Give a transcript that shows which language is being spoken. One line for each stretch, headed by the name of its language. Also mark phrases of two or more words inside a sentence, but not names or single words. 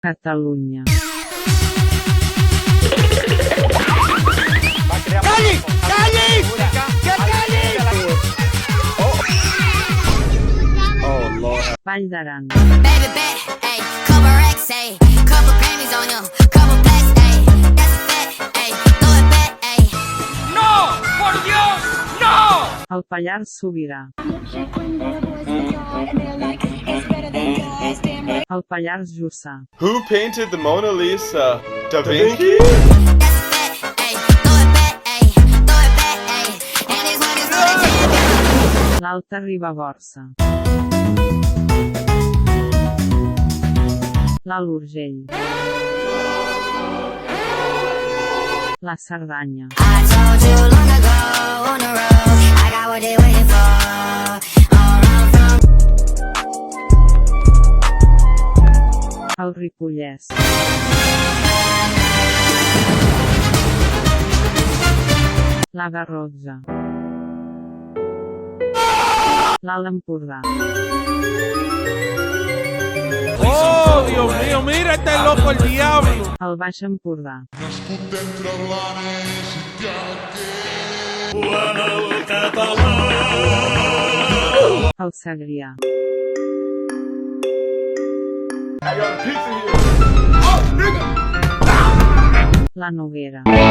Catalan: Catalunya.
Spanish: ¡Cali! ¡Cali! ¡Que Cali!
English: Oh Lord.
Catalan: Vall d'Aran.
English: Baby bet, ayy, couple racks, ayy, couple Grammys on him, couple plaques, ayy, that's a fact, ayy, throw it back, ayy.
Spanish: ¡No! ¡Por Dios! ¡No!
Catalan: El Pallars Sobirà. El Pallars Jussà.
English: Who painted the Mona Lisa? Da Vinci? That's a fact, ayy, throw it back, ayy, throw it back, ayy, and these niggas know they champion.
Catalan: L'Alta Ribagorça. L'Alt Urgell. La Cerdanya.
English: I told you long ago on the road, I got what they waiting for. All run from
Catalan: El Ripollès. La Garrotxa. L'Alt Empordà.
Spanish: ¡Oh, Dios mío! ¡Mira este loco el diablo!
Catalan: El Baix Empordà. El Segrià. La Noguera.